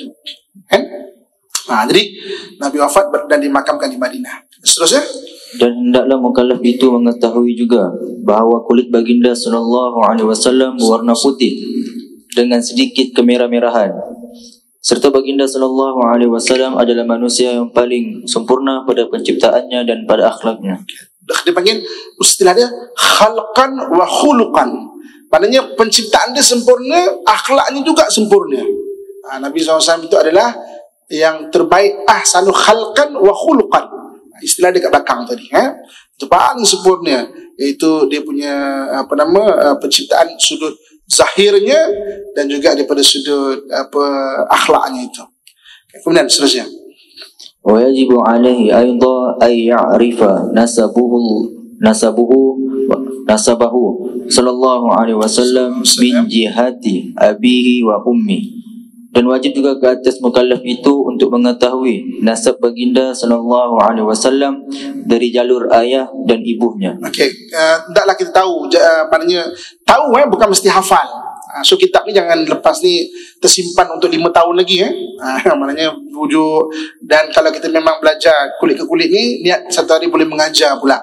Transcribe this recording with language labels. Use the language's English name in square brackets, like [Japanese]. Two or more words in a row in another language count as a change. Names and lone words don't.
[Malay] Jadi Nabi wafat dan dimakamkan di Madinah. Seterusnya Dan hendaklah mukallaf itu mengetahui juga bahawa kulit baginda [Arabic] صلى الله عليه وسلم [Malay] berwarna putih dengan sedikit kemerah-merahan. Serta baginda [Arabic] صلى الله عليه وسلم [Malay] adalah manusia yang paling sempurna pada penciptaannya dan pada akhlaknya. Dia panggil istilah dia [Arabic] خلقا وخلقا. [Malay] Maknanya penciptaan dia sempurna, akhlaknya juga sempurna. Nabi SAW itu adalah yang terbaik, [Arabic] أحسن خلقا وخلقا. [Malay] Istilah dia kat belakang tadi, itu paling sempurna, iaitu dia punya penciptaan sudut zahirnya dan juga daripada sudut akhlaknya itu. Kemudian seterusnya, [Arabic] ويجب عليه أيضا أن يعرف نسبه صلى الله عليه وسلم من جهة أبيه وأمي. [Malay] Dan wajib juga ke atas mukallaf itu untuk mengetahui nasab baginda [Arabic] صلى الله عليه وسلم [Malay] dari jalur ayah dan ibunya. Okey, hendaklah kita tahu, maknanya tahu bukan mesti hafal. So kitab ni jangan lepas ni tersimpan untuk 5 tahun lagi maknanya wujud. Dan kalau kita memang belajar kulit ke kulit ni, niat satu hari boleh mengajar pula.